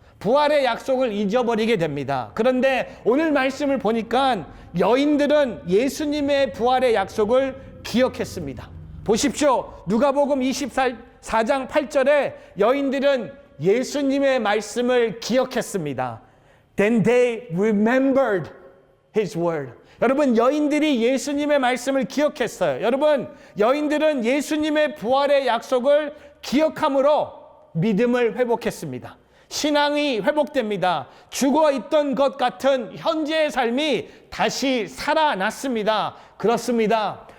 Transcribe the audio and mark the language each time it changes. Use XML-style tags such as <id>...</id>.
<ko>부활의 약속을 잊어버리게 됩니다. 그런데 오늘 말씀을 보니까 여인들은 예수님의 부활의 약속을 기억했습니다. 보십시오. 누가복음 24장 8절에 여인들은 예수님의 말씀을 기억했습니다.</ko> <en>Then they remembered his word.</en> <ko>여러분, 여인들이 예수님의 말씀을 기억했어요. 여러분, 여인들은 예수님의 부활의 약속을 기억함으로 믿음을 회복했습니다. 신앙이 회복됩니다. 죽어 있던 것 같은 현재의 삶이 다시 살아났습니다. 그렇습니다.</ko>